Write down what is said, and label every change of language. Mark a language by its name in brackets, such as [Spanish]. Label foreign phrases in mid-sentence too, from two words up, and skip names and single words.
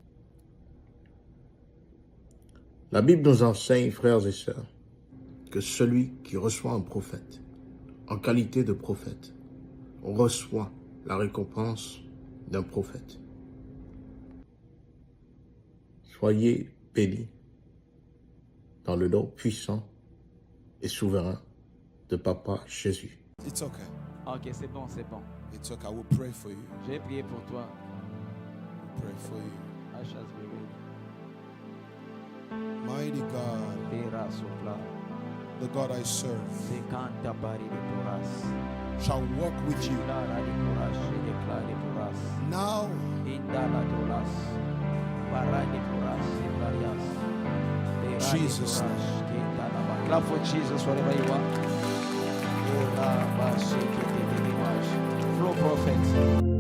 [French] La Bible nous enseigne, frères et sœurs, que celui qui reçoit un prophète, en qualité de prophète, reçoit la récompense d'un prophète. Soyez bénis dans le nom puissant et souverain de Papa Jésus. [English] It's okay. [French] Ok, c'est bon, c'est bon. [English] It's okay. I will pray for you. [French] J'ai prié pour toi. [English] Pray for you. I shall be with Mighty God, Pera sopla. the God I serve, Se canta pari de poras. shall walk with you Clara de poras, declara de poras. now Indala dolas. Para de poras, varias. Jesus' name. Clap for Jesus wherever you are. Flow prophet.